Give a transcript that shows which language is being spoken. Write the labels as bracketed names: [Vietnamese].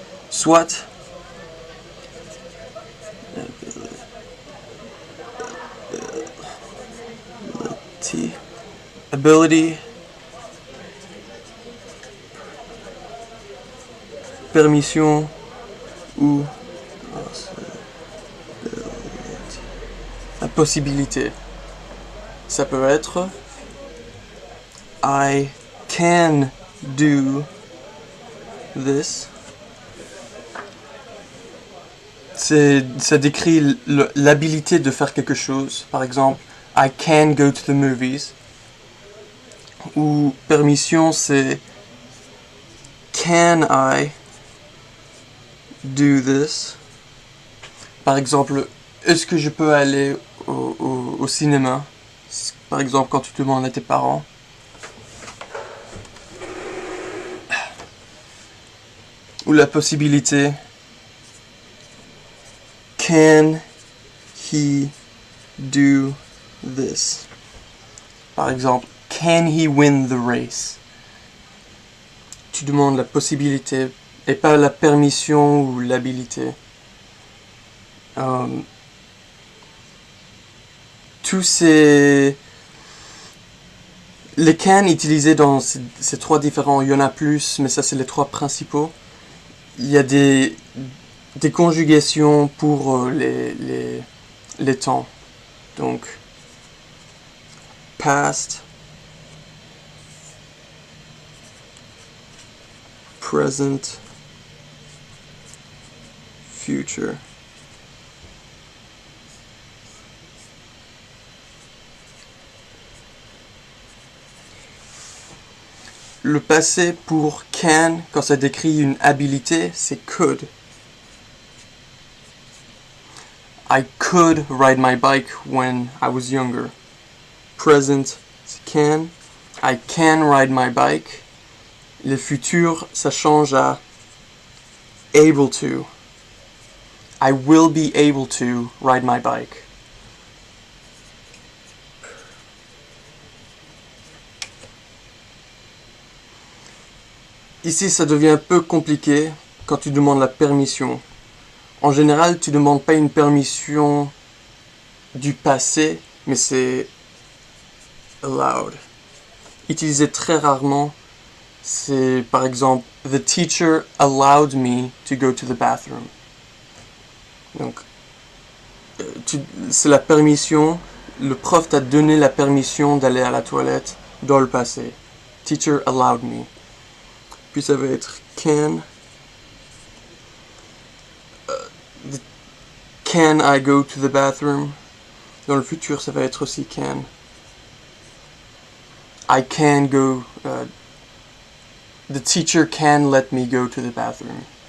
[French] Soit ability, permission ou la possibilité. Ça peut être [English] I can do this. [French] Ça décrit l'habilité de faire quelque chose. Par exemple, [English] I can go to the movies. Ou permission, [French] c'est [English] can I do this? [French] Par exemple, est-ce que je peux aller au cinéma? Par exemple, quand tu demandes à tes parents. Ou la possibilité [English] can he do this? [French] Par exemple, [English] can he win the race? [French] Tu demandes la possibilité et pas la permission ou l'habilité. Tous ces... Les can utilisés dans ces trois différents, il y en a plus, mais ça c'est les trois principaux. Il y a des conjugations pour les temps. Donc, [English] past, present, future. [French] Le passé pour can, quand ça décrit une habilité, c'est could. [English] I could ride my bike when I was younger. Present, [French] c'est [English] can. I can ride my bike. [French] Le futur, ça change à able to. [English] I will be able to ride my bike. [French] Ici, ça devient un peu compliqué quand tu demandes la permission. En général, tu ne demandes pas une permission du passé, mais c'est allowed. Utilisé très rarement, c'est par exemple [English] the teacher allowed me to go to the bathroom. [French] Donc, c'est la permission. Le prof t'a donné la permission d'aller à la toilette dans le passé. [English] Teacher allowed me. [French] Puis ça va être [English] can. Can I go to the bathroom? [French] Dans le futur, ça va être aussi [English] can. I can go. The teacher can let me go to the bathroom.